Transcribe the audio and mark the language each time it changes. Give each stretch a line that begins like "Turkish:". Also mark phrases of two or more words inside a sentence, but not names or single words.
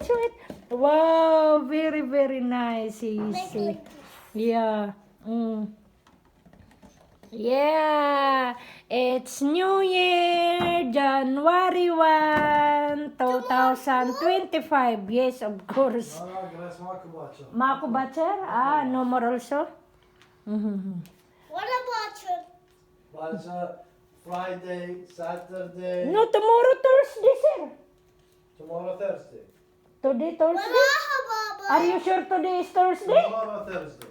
English: Wow, very, very nice, Sisi. Yeah. Yeah, it's New Year, January 1, 2025. Yes, of course.
Arabic: جلس ماكو باكر. ماكو باكر?
English: Ah, no more also? Mhm. What about you? باكر Friday, Saturday, No, tomorrow Thursday, sir. tomorrow Thursday. Today What Thursday? Baba? Are you sure today is Thursday? Tomorrow Thursday.